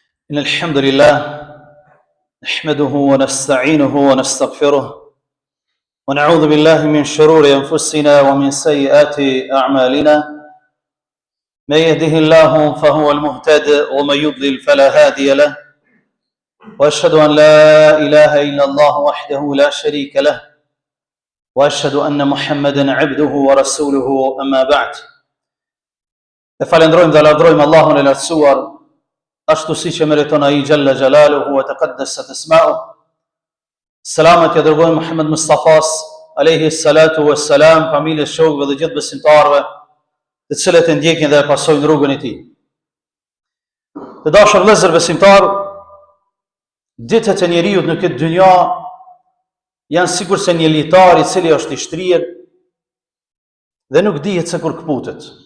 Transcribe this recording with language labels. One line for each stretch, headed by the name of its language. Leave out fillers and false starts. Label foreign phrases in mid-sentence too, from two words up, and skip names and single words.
Arabic: إن الحمد لله نحمده ونستعينه ونستغفره ونعوذ بالله من شرور أنفسنا ومن سيئات أعمالنا. من يهده الله فهو المهتد ومن يضلل فلا هادي له، وأشهد أن لا إله إلا الله وحده لا شريك له، وأشهد أن محمدا عبده ورسوله. أما بعد.
Albanian: Falendrojmë dhe lavdrojmë Allahun e lartësuar, ashtu si që meriton ai
Arabic: جل جلاله وتقدست أسماؤه.
Albanian: Selamet ja dërgojmë Muhammed Mustafas
Arabic: عليه الصلاة والسلام,
Albanian: familjes, shokëve dhe gjithë besimtarëve të cilët e ndjekin dhe e pasojnë rrugën e tij. Të dashur vëllezër besimtar, ditët e njeriut në këtë dynja janë sikur se një litar i cili është i shtrirë dhe nuk dihet se kur kputet.